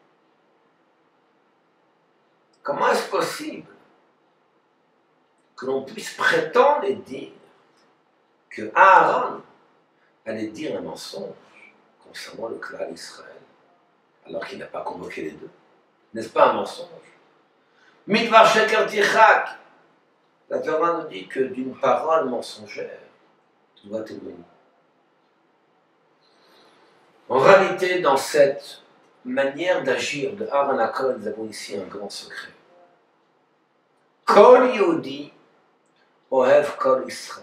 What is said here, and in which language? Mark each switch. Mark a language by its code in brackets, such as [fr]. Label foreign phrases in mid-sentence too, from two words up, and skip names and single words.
[fr] Comment est-ce possible que l'on puisse prétendre et dire que Aaron allait dire un mensonge concernant le clan d'Israël, alors qu'il n'a pas convoqué les deux? N'est-ce pas un mensonge? [he] מדבר שקר תרחק. [fr] La Torah nous dit que d'une parole mensongère, tu dois témoigner. En réalité, dans cette manière d'agir de Aaron HaKohen, nous avons ici un grand secret. [he] כל יהודי אוהב כל ישראל.